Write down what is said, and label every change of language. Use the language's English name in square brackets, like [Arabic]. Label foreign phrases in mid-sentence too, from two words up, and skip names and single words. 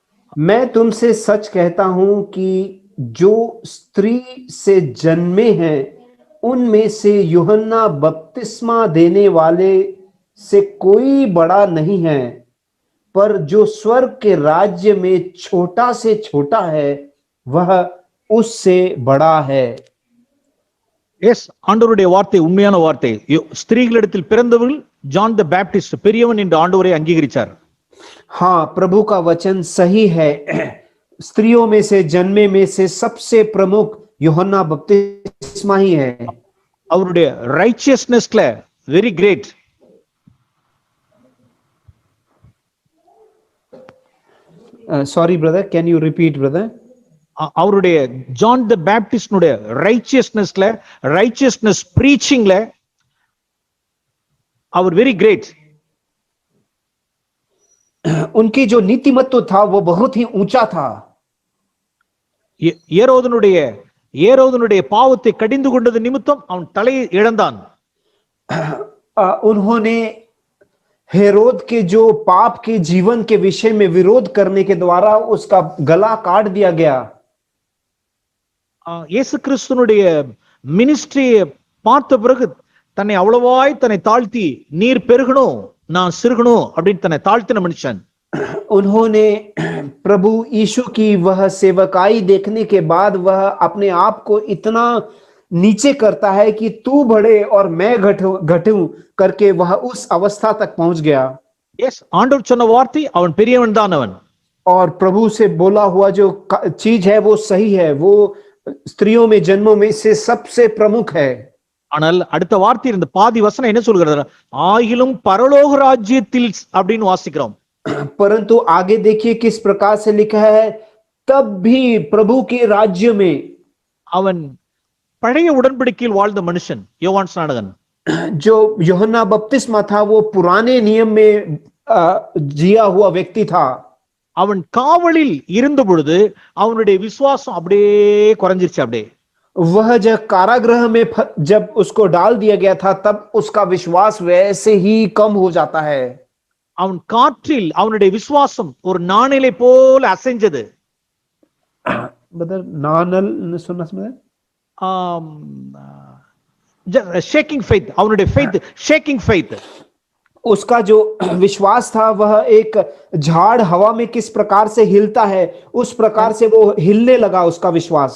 [Hindi] मैं तुमसे सच कहता हूं कि जो स्त्री से जन्मे हैं उनमें से यूहन्ना बपतिस्मा देने वाले से कोई बड़ा नहीं है, पर जो स्वर्ग के राज्य में छोटा से छोटा है वह उससे बड़ा है। [Tamil] எஸ், ஆண்டவருடைய வார்த்தை உண்மையான வார்த்தை. ஸ்திரீகளிடத்தில் பிறந்தவர்கள் ஜான் த பேப்டிஸ்ட் பெரியவன் என்று ஆண்டவரை அங்கீகரிச்சார். [Hindi] हाँ, प्रभु का वचन सही है। स्त्रियों में से जन्मे में से सबसे प्रमुख यूहन्ना बपतिस्मा ही है। [English] அவருடைய righteousness very great. Sorry brother, can you repeat brother? [Tamil] அவருடைய ஜான் த பேப்டிஸ்டுடைய [English] righteousness preaching [Tamil] அவர் [English] very great. [Hindi] उनकी जो नीतिमत्व था वो बहुत ही ऊंचा था। [Tamil] ஏரோதனுடைய பாவத்தை கடிந்து கொண்டது நிமித்தம் அவன் தலையை இழந்தான். [Hindi] उन्होंने हेरोद के जो पाप के जीवन के विषय में विरोध करने के द्वारा उसका गला काट दिया गया। [Tamil] இயேசு கிறிஸ்துனுடைய மினிஸ்ட்ரியை பார்த்த பிறகு தன்னை அவ்வளவாய் தன்னை தாழ்த்தி நீர் பெருகணும் நான் சிறுகணும் அப்படின்னு தன்னை தாழ்த்தின மனுஷன். [Hindi] उन्होंने प्रभु यीशु की वह सेवकाई देखने के बाद वह अपने आप को इतना नीचे करता है कि तू बढ़े और मैं घटूं करके वह उस अवस्था तक पहुंच गया। यस, [Tamil] ஆண்டவர் சொன்ன வார்த்தை அவன் பெரியவன் தான் அவன். [Hindi] और प्रभु से बोला हुआ जो चीज है वो सही है, वो स्त्रियों में जन्मों में से सबसे प्रमुख है। [Tamil] ஆனால் அடுத்த வார்த்தை இந்த பாதி வசனம் என்ன சொல்கிறது? ஆகிலும் பரலோக ராஜ்யத்தில் அப்படின்னு வாசிக்கிறோம். [Hindi] परंतु आगे देखिए किस प्रकार से लिखा है, तब भी प्रभु के राज्य में। [Tamil] அவன் பழைய உடன்படிக்கையில் வாழ்ந்த மனுஷன் யோவான் ஸ்நானகன். [Hindi] जो यूहन्ना बपतिस्मा था वो पुराने नियम में जिया हुआ व्यक्ति था। [Tamil] அவன் காவலில் இருந்த பொழுது அவனுடைய விசுவாசம் அப்படியே குறைஞ்சிருச்சு. அப்படியே [Hindi] वह जब कारागृह में जब उसको डाल दिया गया था तब उसका विश्वास वैसे ही कम हो जाता है। [Tamil] அவன் காற்றில் அவனுடைய விசுவாசம் ஒரு நாணலை போல அசைஞ்சது. நாணல் சொன்ன [English] shaking faith, அவனுடைய faith shaking faith. [Hindi] उसका जो विश्वास था वह एक झाड़ हवा में किस प्रकार से हिलता है उस प्रकार से वो हिलने लगा उसका विश्वास।